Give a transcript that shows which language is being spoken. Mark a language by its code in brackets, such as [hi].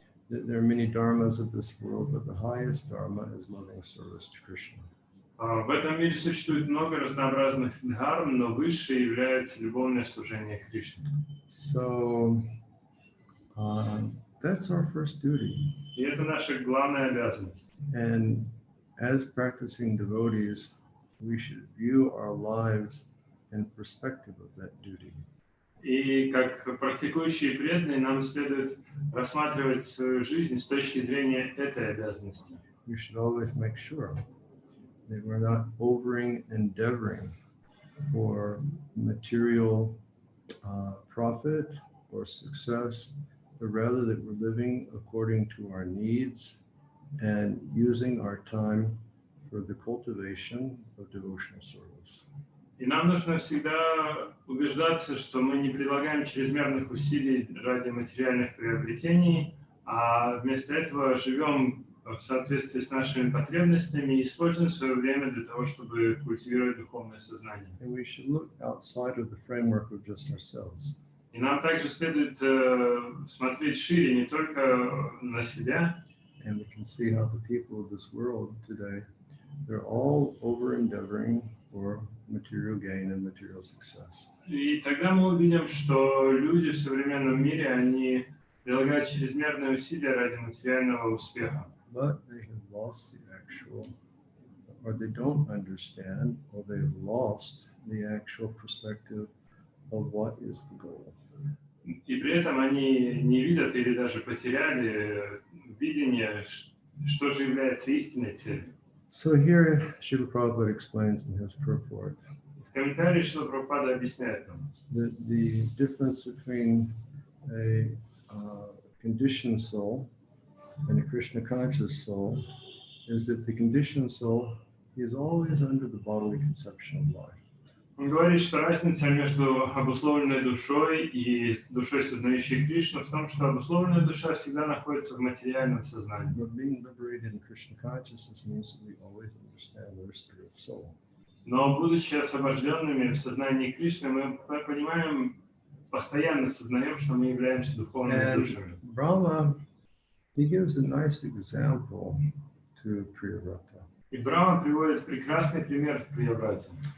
[en] There are many dharmas of this world, but the highest dharma is loving service to Krishna. [ru] В этом мире существует много разнообразных дхарм, но высшей является любовное служение Кришне. [en] So that's our first duty. [ru] И это наша главная обязанность. [en] And as practicing devotees, we should view our lives in perspective of that duty. [ru] И как практикующие преданные нам следует рассматривать свою жизнь с точки зрения этой обязанности. [en] We should always make sure that we're not endeavoring for material profit or success, but rather that we're living according to our needs and using our time for the cultivation of devotional service. [ru] И нам нужно всегда убеждаться, что мы не прилагаем чрезмерных усилий ради материальных приобретений, а вместо этого живем в соответствии с нашими потребностями и используем свое время для того, чтобы культивировать духовное сознание. [en] And we should look outside of the framework of just ourselves. [ru] И нам также следует смотреть шире, не только на себя. [en] And we can see how the people of this world today, they're all over-endeavoring for material gain and material success. [ru] И тогда мы увидим, что люди в современном мире, они прилагают чрезмерные усилия ради материального успеха. [en] But they have lost the actual, or they don't understand, or they've lost the actual perspective of what is the goal. [ru] И при этом они не видят или даже потеряли видение, что же является истинной целью. [en] So here, Srila Prabhupada explains in his purport [ru] В комментарии Шрила Прабхупада объясняет нам, [en] that the difference between a conditioned soul and a Krishna conscious soul is that the conditioned soul is always under the bodily conception of life. [ru] он говорит, что разница между обусловленной душой и душой, сознающей Кришну, в том, что обусловленная душа всегда находится в материальном сознании. [en] But being liberated in Krishna consciousness means that we always understand our spirit soul. [ru] Но будучи освобожденными в сознании Кришны, мы понимаем, постоянно сознаем, что мы являемся духовными душами. [en] Brahma, he gives a nice example to Priyavrata. [ru] И Брахма приводит прекрасный пример в Приябрате.